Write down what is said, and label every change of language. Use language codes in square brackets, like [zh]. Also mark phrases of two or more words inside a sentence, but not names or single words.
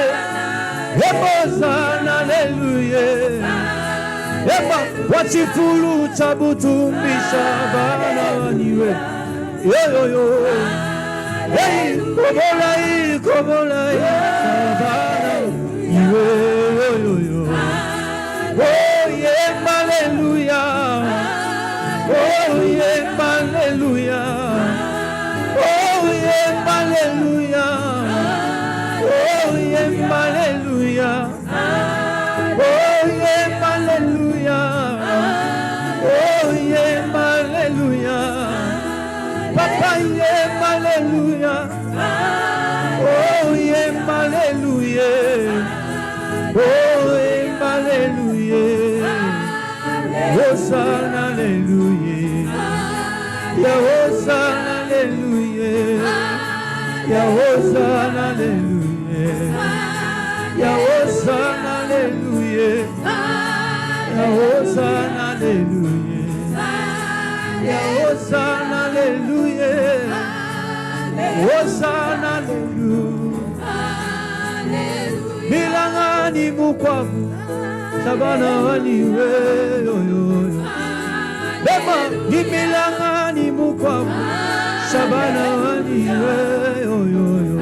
[fr] Hosanna, Alléluia. [bem] Eba wachifulu chabutumbisha bana waniwe. Yo yo yo. Hey, kobola bana iwe. [en] Yo yo yo. Oh yeah, hallelujah. Oh yeah, hallelujah. Oh yeah, hallelujah. Oh yeah, hallelujah. Oh yeah, hallelujah. Oh yeah, hallelujah. Papa yeah, hallelujah. Oh yeah, hallelujah. Oh yeah, hallelujah. Hosanna, hallelujah. Ya Hosanna, hallelujah. Ya Hosanna, hallelujah. Ya Hosanna, hallelujah. Ya Hosanna, hallelujah. Ya Hosanna, hallelujah. Hosanna, hallelujah. [bem] Milangani mukwabu sabana waniwe yo yo. Bema ni milangani mukwabu sabana waniwe yo yo yo.